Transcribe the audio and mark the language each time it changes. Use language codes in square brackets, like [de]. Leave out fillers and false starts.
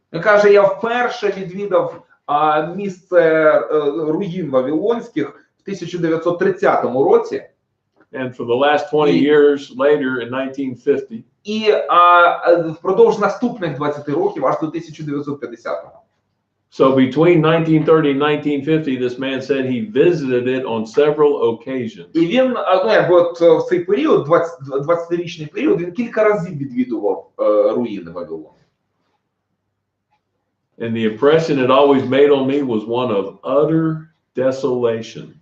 [uk] Він каже, я вперше відвідав місце руїн вавилонських в 1930 році. [en] And for the last 20 years later in 1950. [uk] І впродовж наступних 20 років аж до 1950-го. [en] So between 1930 and 1950, this man said he visited it on several occasions. [uk] І він, от в цей період, 20-річний період, він кілька разів відвідував руїни Вавилону. [en] And the impression it always made on me was one of utter desolation.